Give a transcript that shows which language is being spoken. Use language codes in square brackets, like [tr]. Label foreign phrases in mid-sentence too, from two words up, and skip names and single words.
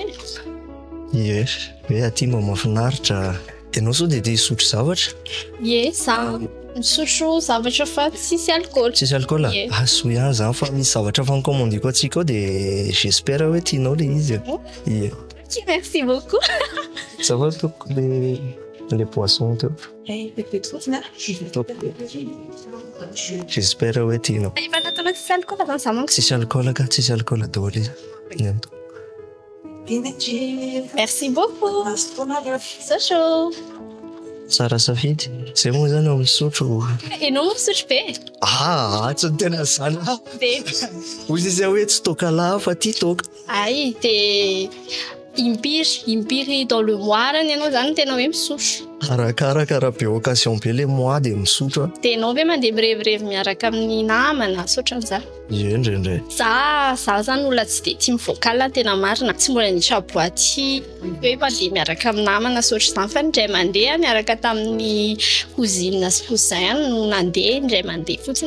[mg] Ie, hoe aty mba mahafinaritra. Ianao sao dia hisotro zavatra? Ie, za misotro zavatra fa tsisy alcool. Tsisy alcool? So ihany zany fa misy zavatra fankomandiko atsika ao dia j'espère hoe tianao le izy. Ie. [fr] Merci beaucoup. Ça va donc les poissons teo? [mg] J'espère hoe tianao. Efa nataonao tsisy alcool zany za manko. Tsisy alcool ka, tsisy alcool daholo izy. [fr] Merci beaucoup. [mg] Socho. Tsara safidy. Zay moa zany ao misotro. Ianao moa misotro be? Tsy ny tena zany. Be. Hoy izy hoe tsy toka laha fa ty toka. Ay, dia impiry [fr] dans le mois [mg] ianao zany tena hoe misotro. Arakaraka raha be occasion be [fr] le mois [mg] dia misotro a. Dia ianao ve mandeha mirevirevy miaraka amin'ny namana sotran'izany? Ie indraindray. Za zany olona tsy dia tia mivoakala tena marina, tsy mbola niditra boaty hoe mandeha miaraka amin'ny namana sotro izany fa indray mandeha miaraka tamin'ny cousine sy cousin no nandeha indray mandeha fotsiny.